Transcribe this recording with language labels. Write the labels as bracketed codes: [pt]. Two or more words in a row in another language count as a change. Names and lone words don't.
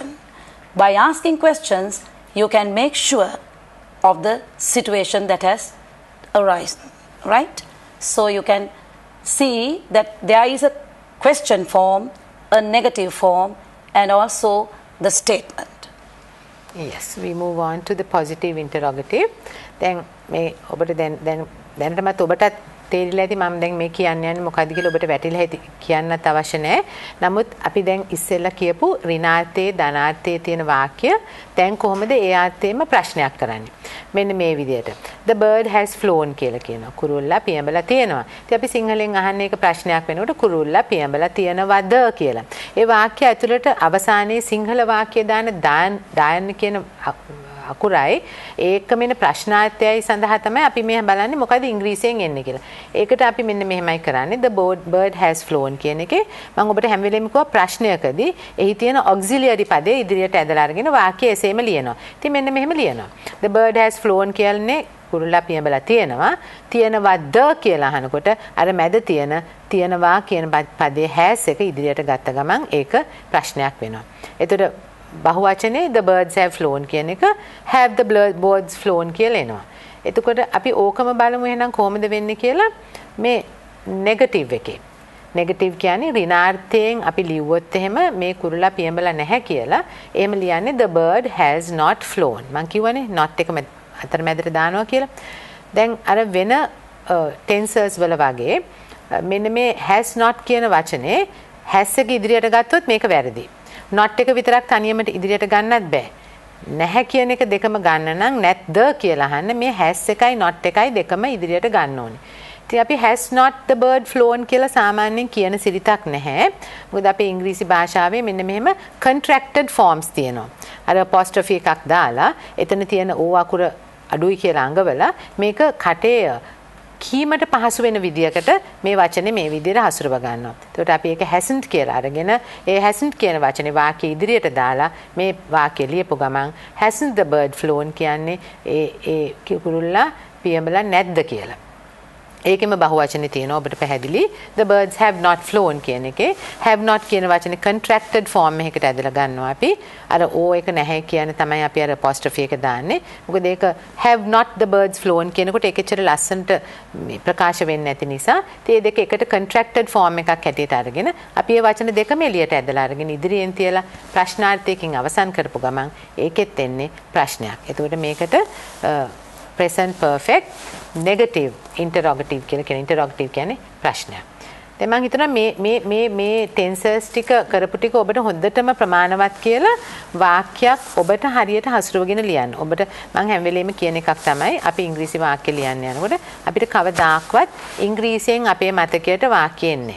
[en] By asking questions, you can make sure of the situation that has arisen, right? So you can see that there is a question form, a negative form, and also the statement. Yes, we move on to the positive interrogative. [si] Then මේ ඔබට දැනටමත් ඔබටත් තේරිලා ඇති මම දැන් මේ කියන්න යන්නේ මොකද්ද කියලා ඔබට වැටහිලා ඇති කියන්නත් අවශ්‍ය නැහැ. නමුත් අපි දැන් ඉස්සෙල්ලා කියපු ඍණාර්ථයේ ධනාර්ථයේ තියෙන වාක්‍ය දැන් කොහොමද ඒ අර්ථයෙන්ම ප්‍රශ්නයක් කරන්නේ. මෙන්න මේ විදිහට. [en] The bird has flown [si] කියලා කියනවා. කුරුල්ලා පියඹලා තියෙනවා. ඉතින් අපි සිංහලෙන් අහන්නේ ඒක ප්‍රශ්නයක් වෙනකොට කුරුල්ලා පියඹලා තියෙනවද කියලා. ඒ වාක්‍ය ඇතුළට අවසානයේ සිංහල වාක්‍ය දාන්න කියන අකුරයි ඒකම එන ප්‍රශ්නාර්ථයයි සඳහා තමයි අපි මෙහෙම බලන්නේ මොකද ඉංග්‍රීසියෙන් එන්නේ කියලා. ඒකට අපි මෙන්න මෙහෙමයි කරන්නේ [en] the bird has flown [si] කියන එකේ මම ඔබට හැම වෙලෙම කිව්වා ප්‍රශ්නයකදී එහි තියෙන auxiliary පදේ ඉදිරියට ඇදලා අරගෙන වාක්‍යය එසේම ලියනවා. ඉතින් මෙන්න මෙහෙම ලියනවා. [en] The bird has flown [si] කියන්නේ කුරුල්ලා පියඹලා තියෙනවද කියලා අහනකොට අර මැද තියෙනවා කියන පදේ has එක ඉදිරියට ගත්ත ගමන් ඒක ප්‍රශ්නයක් වෙනවා. එතකොට බහුවචනේ [en] the birds have flown [si] කියන එක [en] have the birds flown [si] කියලා එනවා. එතකොට අපි ඕකම බලමු එහෙනම් කොහොමද වෙන්නේ කියලා මේ නෙගටිව් එකේ. නෙගටිව් කියන්නේ ඍණාර්ථයෙන් අපි ලියුවොත් එහෙම මේ කුරුල්ලා පියඹලා නැහැ කියලා එහෙම ලියන්නේ [en] the bird has not flown. [si] මම කියවනේ not එක අතරමැදට දානවා කියලා. දැන් අර වෙන tenses වල වගේ මෙන්න මේ [en] has not [si] කියන වචනේ has එක ඉදිරියට ගත්තොත් මේක වැරදි. not එක විතරක් තනියම ඉදිරියට ගන්නත් බෑ. නැහැ කියන එක දෙකම ගන්න නම් නැත්ද කියලා අහන්න මේ has එකයි not එකයි දෙකම ඉදිරියට ගන්න ඕනේ. ඉතින් අපි [en] has not the bird flown [si] කියලා සාමාන්‍යයෙන් කියන සිරිතක් නැහැ. මොකද අපේ ඉංග්‍රීසි භාෂාවේ මෙන්න මෙහෙම [en] contracted forms [si] තියෙනවා. අර apostrophe එකක් දාලා එතන තියෙන o අකුර අඩුයි කියලා අඟවලා මේක කටේ කීමට පහසු වෙන විදියකට මේ වචනේ මේ විදියට හසුරව ගන්නවා. එතකොට අපි ඒක hasn't කියලා අරගෙන ඒ hasn't කියන වචනේ වාක්‍ය ඉදිරියට දාලා මේ වාක්‍ය ලියපු ගමන් [en] hasn't the bird flown [si] කියන්නේ ඒ කුරුල්ලා පියඹලා නැද්ද කියලා. ඒකෙම බහුවචනේ තියෙනවා ඔබට පැහැදිලි. [en] The birds have not flown [si] කියන එකේ [en] have not [si] කියන වචනේ [en] contracted form [si] එකකට ඇදලා ගන්නවා අපි. අර o එක නැහැ කියන තමයි අපි අර apostrophe එක දාන්නේ. මොකද ඒක [en] have not the birds flown [si] කියනකොට ඒකෙච්චර ලස්සනට ප්‍රකාශ වෙන්නේ නැති නිසා මේ දෙක එකට [en] contracted form [si] එකක් හැටියට අරගෙන අපි මේ වචන දෙකම එළියට ඇදලා අරගෙන ඉදිරියෙන් තියලා ප්‍රශ්නාර්ථයකින් අවසන් කරපු ගමන් ඒකෙත් එන්නේ ප්‍රශ්නයක්. එතකොට මේකට [en] present perfect negative interrogative [si] කියලා කියන interrogative කියන්නේ ප්‍රශ්නයක්. දැන් මම හිතනවා මේ tenses ටික කරපු ටික ඔබට හොඳටම ප්‍රමාණවත් කියලා වාක්‍යයක් ඔබට හරියට හසුරුවගෙන ලියන්න. ඔබට මම හැම වෙලෙම කියන එකක් තමයි අපි ඉංග්‍රීසි වාක්‍ය ලියන්න යනකොට අපිට කවදාක්වත් ඉංග්‍රීසියෙන් අපේ මතකයට වාක්‍ය එන්නේ.